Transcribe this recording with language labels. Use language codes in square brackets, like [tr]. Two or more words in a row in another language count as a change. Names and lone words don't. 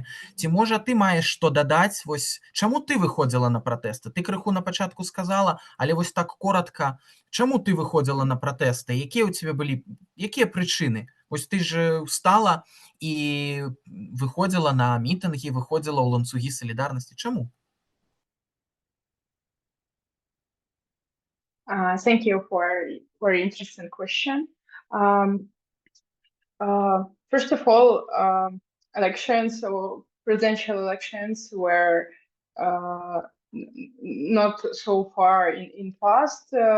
[be] Ці можа ты маеш што дадаць? Вось чаму ты выходзіла на пратэсты? Ты крыху на пачатку сказала, але вось так коротка, чаму ты выходзіла на пратэсты? Якія ў цябе былі, якія прычыны? Вось ты ж устала і выходзіла на мітынгі, выходзіла ў ланцугі салідарнасці. Чаму? [en] Thank you for a very interesting question. First of all, elections or presidential elections were not so far in past.